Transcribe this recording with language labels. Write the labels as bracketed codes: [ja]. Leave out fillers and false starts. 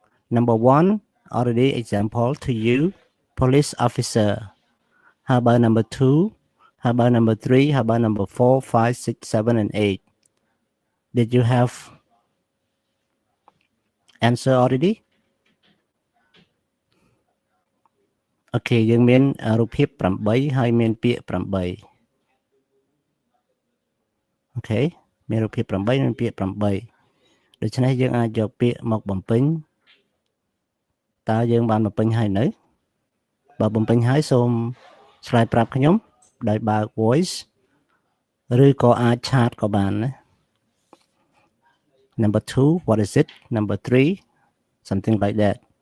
[en] Number 1, already example to you, police officer. How about number 2? How about number 3? How about number 4, 5, 6, 7, and 8? Did you have answer already? [km] Okay, យើងមានរូបភាព8ហើយមានពាក្យ8 Okay មានរូបភាព8និងពាក្យ8ដូច្នេះយើងអាចយកពាក្យមកបំពេញតើយើងបានបំពេញហើយនៅបើបំពេញហើយសូមឆ្លើយប្រាប់ខ្ញុំដោយបើក voice ឬក៏អាចឆាតក៏បានណា [en] Number 2, what is it? Number 3, something like that.